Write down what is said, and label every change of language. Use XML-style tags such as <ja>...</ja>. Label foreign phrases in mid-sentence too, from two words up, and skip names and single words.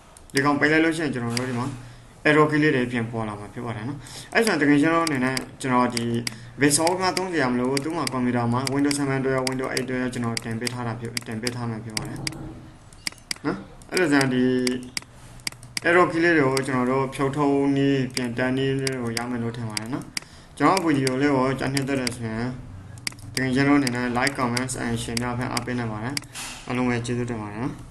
<my>ဒီကောင်ပိတ်လိုက်လို့ရှိရင်ကျွန်တော်တို့ဒီမှာ error ကလေးတွေပြန်ပေါ်လာမှာဖြစ်ပါတယ်နော်အဲ့ဆိုရင်တကယ်ကျွန်တော်အနေနဲ့ကျွန်တော်ဒီ visual ကသုံးကြရမလို့သူ့မှာ computer မှာ Windows 7တွေရော Windows 8တွေရောကျွန်တော်တင်ပေးထားမှာဖြစ်ပါတယ်နော်အဲ့ဒါကြောင့်ဒီ error ကလေးတွေကိုကျွန်တော်တို့ဖြုတ်ထုံးနည်းပြန်တန်းနည်းကိုရမယ်လို့ထင်ပါတယ်နော်ကျွန်တော်ဗီဒီယိုလေးကိုကြားနှစ်သက်တယ်ဆိုရင်တကယ်ကျွန်တော်အနေနဲ့</my> <en>like comments and share</en> <my>များဖန်အားပေးနေပါတယ်အားလုံးပဲကျေးဇူးတင်ပါတယ်နော်</my>